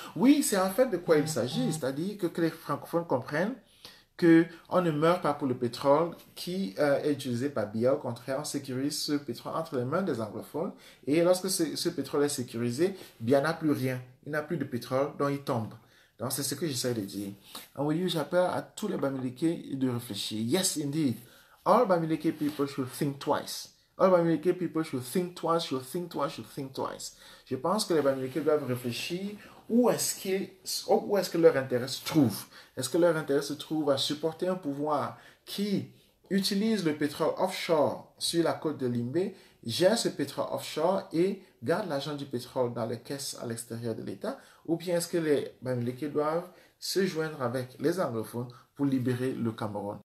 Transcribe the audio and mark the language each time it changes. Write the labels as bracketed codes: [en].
[fr] Oui, c'est en fait de quoi il s'agit, c'est-à-dire que les francophones comprennent qu'on ne meurt pas pour le pétrole qui est utilisé par Biya. Au contraire, on sécurise ce pétrole entre les mains des anglophones. Et lorsque ce pétrole est sécurisé, Biya n'a plus rien. Il n'a plus de pétrole, donc il tombe. Donc, c'est ce que j'essaie de dire. En oui, j'appelle à tous les Bamileke de réfléchir. [en] Yes, indeed. All Bamileke people should think twice. All Bamileke people should think twice, should think twice, should think twice. [fr] Je pense que les Bamileke doivent réfléchir où est-ce que leur intérêt se trouve. Est-ce que leur intérêt se trouve à supporter un pouvoir qui utilise le pétrole offshore sur la côte de Limbé, gère ce pétrole offshore et garde l'argent du pétrole dans les caisses à l'extérieur de l'État, ou bien est-ce que les Bamileke doivent se joindre avec les anglophones pour libérer le Cameroun?